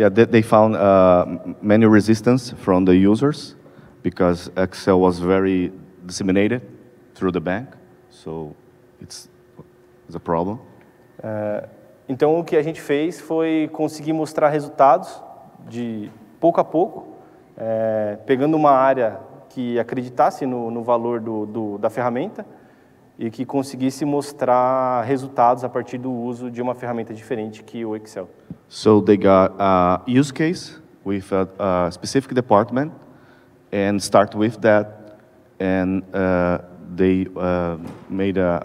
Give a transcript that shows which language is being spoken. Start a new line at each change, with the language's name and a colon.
English: They found many resistance from the users because Excel was very disseminated through the bank, so it's a problem.
Portuguese: Então, o que a gente fez foi conseguir mostrar resultados de pouco a pouco, pegando uma área que acreditasse no valor da ferramenta e que conseguisse mostrar resultados a partir do uso de uma ferramenta diferente que o Excel.
English: So they got a use case with a specific department and start with that, and they made